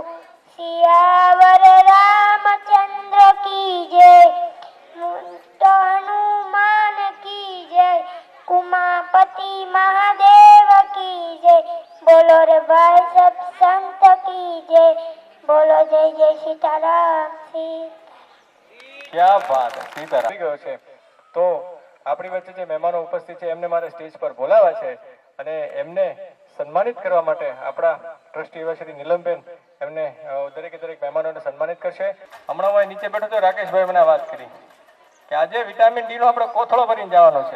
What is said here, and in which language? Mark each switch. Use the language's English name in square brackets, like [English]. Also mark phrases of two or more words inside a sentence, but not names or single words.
[Hindi] सियावर रामचंद्र की जय, हनुमान की जय। उमापति महादेव की जय, बोलो रे भाई सब संत की जय। बोलो जय जय सीताराम सीता। [Gujarati] ક્યાં વાત છે, સીતારામ આવી ગયો છે. તો આપણી વચ્ચે જે મહેમાનો ઉપસ્થિત છે એમને મારે સ્ટેજ પર બોલાવ્યા છે અને એમને સન્માનિત કરવા માટે આપણા ટ્રસ્ટી એવા શ્રી નીલમબેન એમને દરેકે દરેક મહેમાનોને સન્માનિત કરશે. હમણાં હું નીચે બેઠો તો રાકેશભાઈ મને વાત કરી કે આજે વિટામિન ડી નો આપણે કોથળો ભરીને જવાનો છે.